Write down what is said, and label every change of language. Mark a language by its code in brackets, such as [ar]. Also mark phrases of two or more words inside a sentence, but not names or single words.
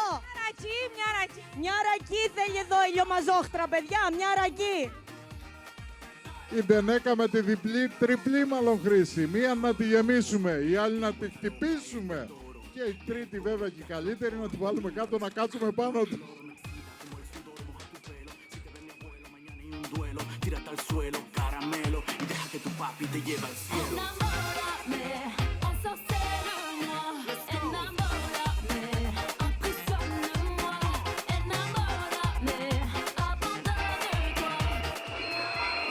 [el] Μια ρακή θέλει εδώ η λιωμαζόχτρα, παιδιά. Μια ρακή. Η τενέκα με τη διπλή, τριπλή μάλλον χρήση. Μία να τη γεμίσουμε, η άλλη να τη χτυπήσουμε. Και η τρίτη βέβαια και η καλύτερη να τη βάλουμε κάτω να κάτσουμε πάνω του. [es] Tírate al suelo, caramelo, y deja que tu papi te lleve al cielo. enamórame, [fr] ensorcelle-moi. Enamórame, impressionne-moi. Enamórame, abandonne-toi.